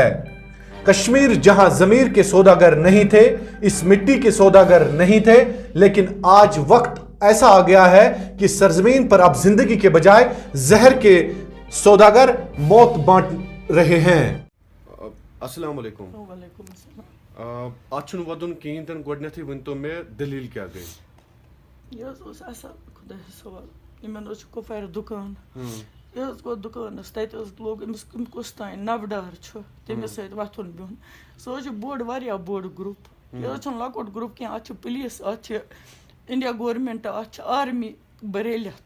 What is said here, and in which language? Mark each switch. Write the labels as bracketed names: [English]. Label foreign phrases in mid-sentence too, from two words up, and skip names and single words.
[Urdu] کشمیر جہاں ضمیر کے سوداگر نہیں تھے, اس مٹی کے سوداگر نہیں تھے, لیکن آج وقت ایسا آ گیا ہے کہ سرزمین پر اب زندگی کے بجائے زہر کے سوداگر موت بانٹ رہے ہیں. [Arabic] السلام علیکم. وعلیکم السلام. [Kashmiri] اتھ چھُنہٕ وَدُن کِہیٖنۍ تہِ نہٕ, گۄڈٕنٮ۪تھٕے ؤنۍتو مےٚ دٔلیٖل کیٛاہ گٔے؟ یہِ حظ اوس اَصٕل خۄدایَس حوال, یِمن حظ چھُ کُپوارِ دُکان, یہِ حظ گوٚو دُکانَس, تَتہِ حظ لوگ أمِس کُس تانۍ نَبہٕ چھُ تٔمِس سۭتۍ وۄتھُن بِہُن. سُہ حظ چھُ بوٚڑ واریاہ بوٚڑ گرُپ, یہِ حظ چھُنہٕ لۄکُٹ گرُپ کینٛہہ, اَتھ چھِ پُلیٖس, اَتھ چھِ اِنڈیا گورمٮ۪نٛٹ, اَتھ چھِ آرمی بریلیتھ.